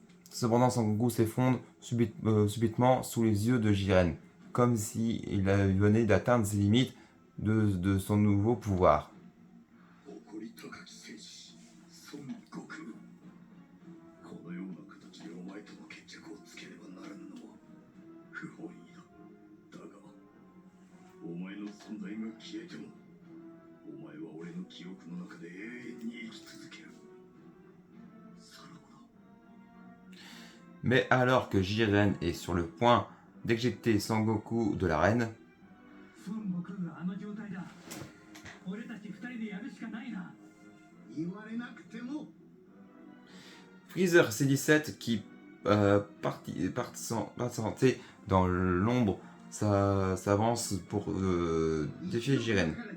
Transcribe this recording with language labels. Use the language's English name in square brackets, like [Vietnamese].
[French] Cependant, Sangoku s'effondre subitement sous les yeux de Jiren, comme s'il venait d'atteindre ses limites de son nouveau pouvoir. [Japanese] 誇り高き戦士孫悟空。このような形でお前との決着をつけねばならぬのは不本意だ。だがお前の存在が消えてもお前は俺の記憶の中で永遠に生き続ける。さらばだ。 [French] Mais alors que Jiren est sur le point d'éjecter Sangoku de l'arène. [Japanese] 孫悟空があの状態だ。俺たち二人でやるしかないな。言われなくても [French] Freezer C17 qui patienté dans l'ombre s'avance pour défier Jiren.